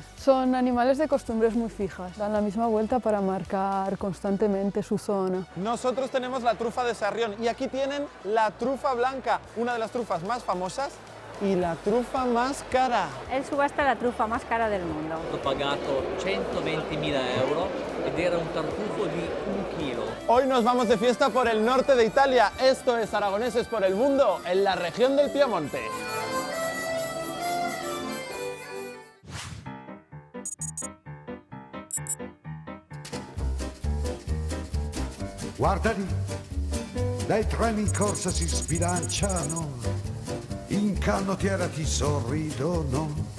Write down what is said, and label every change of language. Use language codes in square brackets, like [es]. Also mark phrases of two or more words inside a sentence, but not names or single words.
[es] Son animales de costumbres muy fijas, dan la misma vuelta para marcar constantemente su zona. Nosotros tenemos la trufa de Sarrión y aquí tienen la trufa blanca, una de las trufas más famosas y la trufa más cara. Él subasta la trufa más cara del mundo. [it] Ho pagato 120.000 euro ed era un tartufo di 1 chilo. [es] Hoy nos vamos de fiesta por el norte de Italia. Esto es Aragoneses por el Mundo, en la región del Piamonte. [it] Guarda lì, dai treni in corsa si sbilanciano, in canottiera ti sorridono.